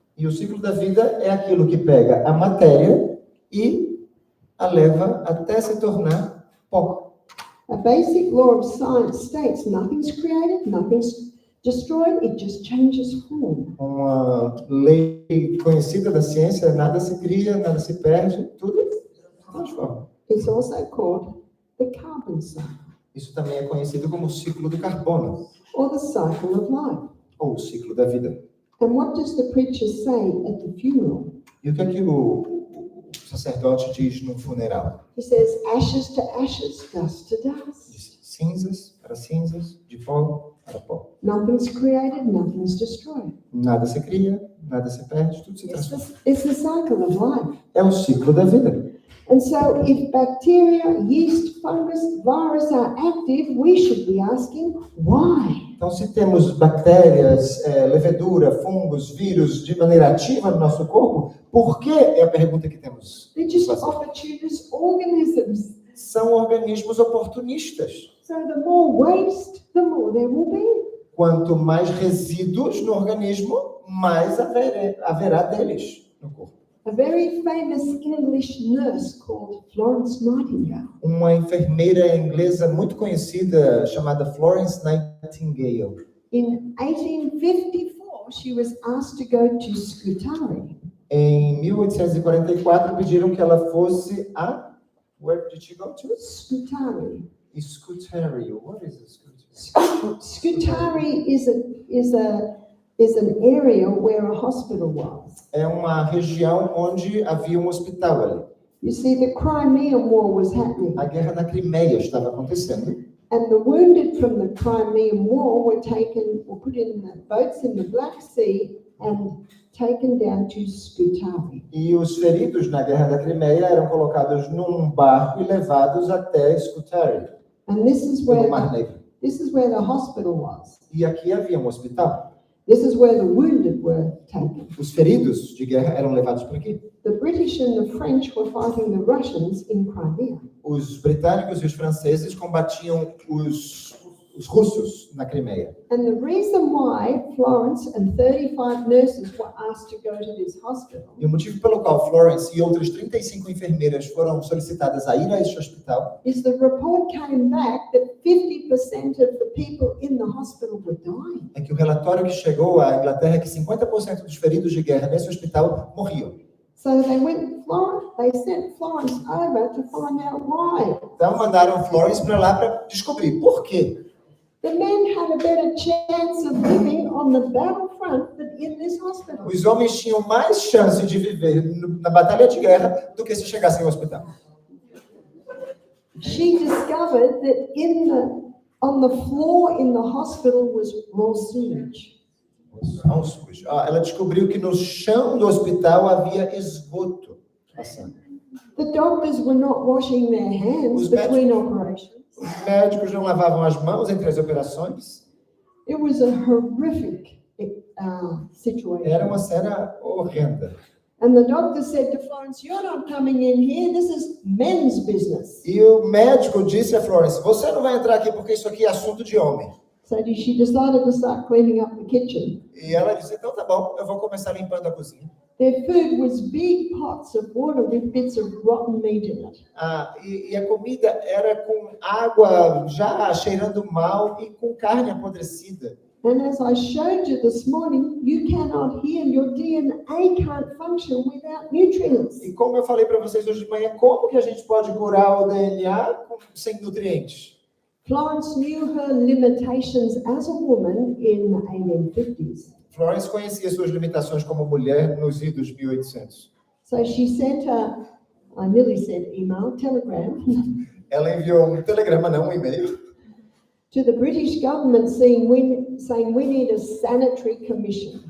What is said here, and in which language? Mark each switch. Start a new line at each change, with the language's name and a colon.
Portuguese: E o ciclo da vida é aquilo que pega a matéria e a leva até se tornar pó.
English: A basic law of science states nothing's created, nothing's destroyed, it just changes form.
Portuguese: Uma lei conhecida da ciência, nada se cria, nada se perde, tudo se transforma.
English: It's also called the carbon cycle,
Portuguese: Isso também é conhecido como o ciclo do carbono,
English: or the cycle of life.
Portuguese: ou o ciclo da vida.
English: And what does the preacher say at the funeral?
Portuguese: E o que é que o sacerdote diz no funeral?
English: He says, ashes to ashes, dust to dust.
Portuguese: Diz cinzas para cinzas, de pó para pó.
English: Nothing's created, nothing's destroyed.
Portuguese: Nada se cria, nada se perde, tudo se transforma.
English: It's the cycle of life.
Portuguese: É o ciclo da vida.
English: And so if bacteria, yeast, fungus, virus are active, we should be asking why.
Portuguese: Então, se temos bactérias, levedura, fungos, vírus de maneira ativa no nosso corpo, por que é a pergunta que temos?
English: They're
Portuguese: que
English: just
Portuguese: fazer.
English: opportunist organisms.
Portuguese: São organismos oportunistas.
English: So the more waste, the more there will be.
Portuguese: Quanto mais resíduos no organismo, mais haverá deles no corpo.
English: A very famous English nurse called Florence Nightingale.
Portuguese: Uma enfermeira inglesa muito conhecida chamada Florence Nightingale.
English: In 1854, she was asked to go to Scutari.
Portuguese: Em 1844 pediram que ela fosse a
English: Where did she go to? Scutari. Scutari. What is a Scutari? Scutari is an area where a hospital was.
Portuguese: É uma região onde havia um hospital ali.
English: You see, the Crimean War was happening,
Portuguese: A guerra na Crimeia estava acontecendo.
English: and the wounded from the Crimean War were put in the boats in the Black Sea and taken down to Scutari.
Portuguese: E os feridos na guerra da Crimeia eram colocados num barco e levados até Scutari,
English: And this is
Portuguese: no
English: where
Portuguese: Mar Negro.
English: the hospital was.
Portuguese: E aqui havia um hospital.
English: This is where the wounded were taken.
Portuguese: Os feridos de guerra eram levados por aqui.
English: The British and the French were fighting the Russians in Crimea.
Portuguese: Os britânicos e os franceses combatiam os russos na Crimeia.
English: And the reason why Florence and 35 nurses were asked to go to this hospital
Portuguese: E o motivo pelo qual Florence e outras 35 enfermeiras foram solicitadas a ir a este hospital
English: is the report came back that 50% of the people in the hospital were dying.
Portuguese: é que o relatório que chegou à Inglaterra é que 50% dos feridos de guerra nesse hospital morriam.
English: So they sent Florence over to find out why.
Portuguese: Então mandaram Florence para lá para descobrir por quê.
English: The men had a better chance of living on the battlefront than in this hospital.
Portuguese: Os homens tinham mais chance de viver na batalha de guerra do que se chegassem ao hospital.
English: She discovered that on the floor in the hospital was raw sewage.
Portuguese: Ela descobriu que no chão do hospital havia esgoto passando.
English: The doctors were not washing their hands between operations.
Portuguese: Os médicos não lavavam as mãos entre as operações.
English: It was a horrific situation.
Portuguese: Era uma cena horrenda.
English: And the doctor said to Florence, "You're not coming in here. This is men's business."
Portuguese: E o médico disse a Florence, você não vai entrar aqui porque isso aqui é assunto de homem.
English: So she decided to start cleaning up the kitchen.
Portuguese: E ela disse, então tá bom, eu vou começar limpando a cozinha.
English: Their food was big pots of water with bits of rotten meat in it.
Portuguese: E a comida era com água já cheirando mal e com carne apodrecida.
English: And as I showed you this morning, you cannot heal. Your DNA can't function without nutrients.
Portuguese: E como eu falei para vocês hoje de manhã, como que a gente pode curar o DNA sem nutrientes?
English: Florence knew her limitations as a woman in the 1850s.
Portuguese: Florence conhecia suas limitações como mulher nos idos 1800.
English: So she sent I nearly said email, telegram,
Portuguese: Ela enviou um telegrama, não um e-mail,
English: to the British government saying we need a sanitary commission